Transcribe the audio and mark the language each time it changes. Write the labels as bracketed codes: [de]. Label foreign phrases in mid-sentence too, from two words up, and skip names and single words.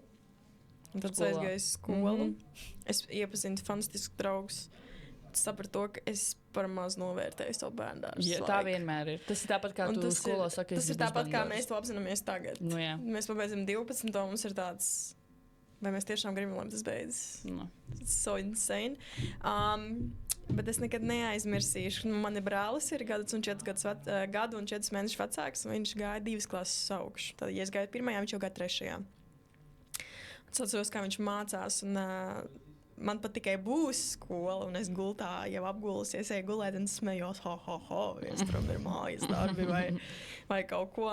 [lv] Un tad es aizgāju uz skolu. Es iepazinu fantastisku draugus. Sapratu to, ka es par maz novērtēju savu bērndārzu. Ja, tā vienmēr ir. Tas ir tāpat, kā tu skolā saki. Tas ir tāpat, kā mēs to apzināmies tagad. Jā. Mēs pabeidzam 12, un mums ir tāds, vai mēs tiešām gribam, lai tas beidzas. [en] It's so insane. [lv] Bet es nekad neaizmirsīšu. Man ir brālis, ir gadu un 4 mēnešus vecāks, un viņš gāja 2 klases augšu. Tad, ja es gāju 1, viņš jau gāja 3. Es atceros, kā viņš mācās, un man pat tikai būs skola, un es gultā jau apgulusies, eju gulēt, un smējos, viens tur ir mājas darbi vai kaut ko.